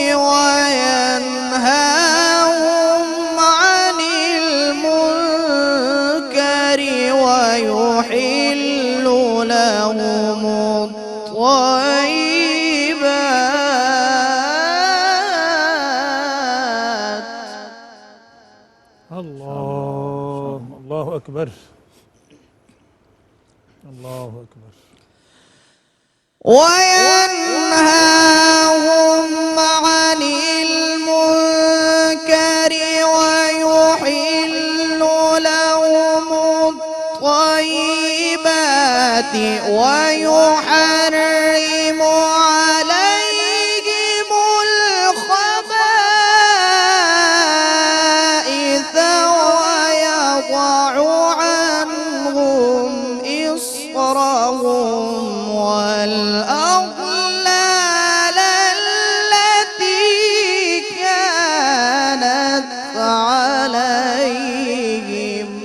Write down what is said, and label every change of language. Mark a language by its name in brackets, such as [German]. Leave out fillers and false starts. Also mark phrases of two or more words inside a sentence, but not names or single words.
[Arabic] وينهاهم عن المنكر ويحل لهم الطيبات. اللہ اکبر. اللہ اکبر. وينهاهم عن المنكر ويحل لهم الطيبات ويحرم عليهم الخبائث ويضع عنهم إصرهم والأغلال التي كانت عليهم.